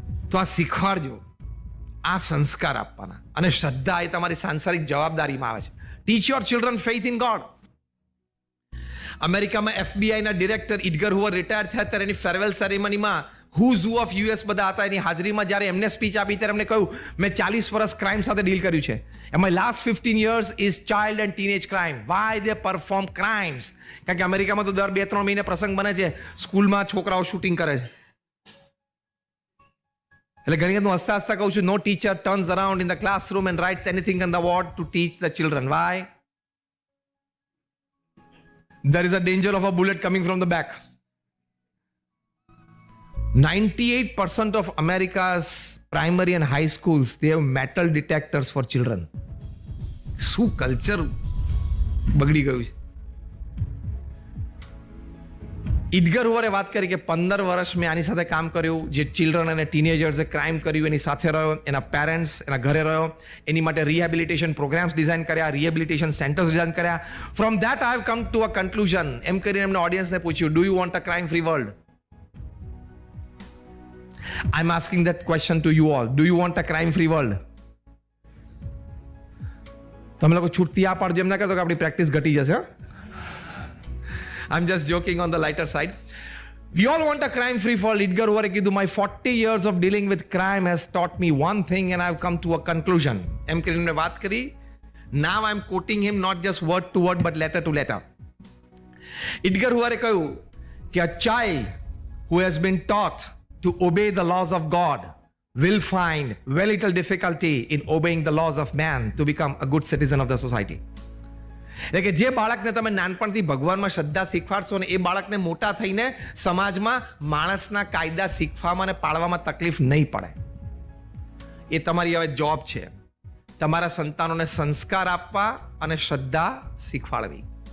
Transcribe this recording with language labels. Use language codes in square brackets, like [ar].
[gu] તો આ શીખવાડજો, આ સંસ્કાર આપવાના. અને શ્રદ્ધા એ તમારી સાંસારિક જવાબદારીમાં આવે છે. [en] Teach your children faith in God. [gu] અમેરિકામાં FBI ના ડિરેક્ટર ઇડગર હુવર રિટાયર થયા ત્યારે એની farewell સેરેમનીમાં [en] who's who of US [gu] બધા હતા. એની હાજરીમાં જ્યારે એમને સ્પીચ આપી ત્યારે એમને કહ્યું, મેં 40 વર્ષ ક્રાઇમ સાથે ડીલ કર્યું છે. [en] And my last 15 years is child and teenage crime. Why they perform crimes? [gu] કારણ કે અમેરિકામાં તો દર 2-3 મહિને પ્રસંગ બને છે, સ્કૂલમાં છોકરાઓ શૂટિંગ કરે છે. એટલે ઘણી વખત હું હસતા હસતા કહું છું, [en] No teacher turns around in the classroom and writes anything on the board to teach the children. Why? There is a danger of a bullet coming from the back. 98% of America's primary and high schools, they have metal detectors for children. [gu] શું culture બગડી ગયું છે. ઇડગર હુવરે વાત કરી કે 15 વર્ષ મેં આની સાથે કામ કર્યું. જે ચિલ્ડ્રન અને ટીનેજર્સે ક્રાઇમ કર્યું એની સાથે રહ્યો, એના પેરેન્ટ્સ એના ઘરે રહ્યો, એની માટે રિહેબિલિટેશન પ્રોગ્રામ્સ ડિઝાઇન કર્યા, રિહેબિલિટેશન સેન્ટર્સ ડિઝાઇન કર્યા. [en] From that I have come to a conclusion. [gu] એમ કરીને એમને ઓડિયન્સને પૂછ્યું, [en] Do you want a crime free world? I'm asking that question to you all. Do you want a crime free world? [gu] તમે લોકો છૂટતી આ પાડજો, એમ ના કરતો કે આપણી પ્રેક્ટિસ ઘટી જશે. [en] I'm just joking on the lighter side. We all want a crime free world. Edgar Hoover [gu] કીધું, [en] my 40 years of dealing with crime has taught me one thing and I've come to a conclusion. [gu] એમ કરીને વાત કરી. [en] Now I'm quoting him not just word to word but letter to letter. Edgar Hoover [gu] કહ્યું [en] કે a child who has been taught to obey the laws of God will find very little difficulty in obeying the laws of man to become a good citizen of the society. [gu] એટલે કે જે બાળકને તમે નાનપણથી ભગવાનમાં શ્રદ્ધા શીખવાડશો ને એ બાળકને મોટા થઈને સમાજમાં માણસના કાયદા શીખવામાં અને પાળવામાં તકલીફ નહીં પડે. એ તમારી હવે જોબ છે, તમારા સંતાનોને સંસ્કાર આપવા અને શ્રદ્ધા શીખવાડવી.